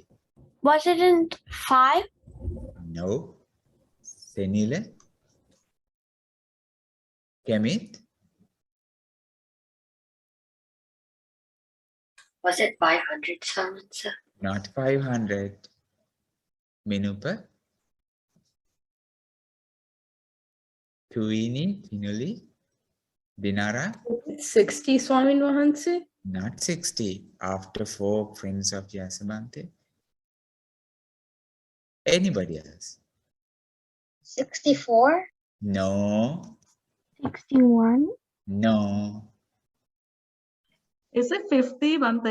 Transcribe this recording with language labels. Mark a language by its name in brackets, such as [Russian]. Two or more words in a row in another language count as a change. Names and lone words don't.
[English] Was it in 5? No. Senila? Kemit? Was it 500 someone, sir? Not 500. Menupa? Tuini? Tinuli? Dinara? [Sinhala] 60 Swamin Wahanse? [English] Not 60. After 4 friends of Yasabhante. Anybody else? 64? No. 61? No. Is it 50, Bante?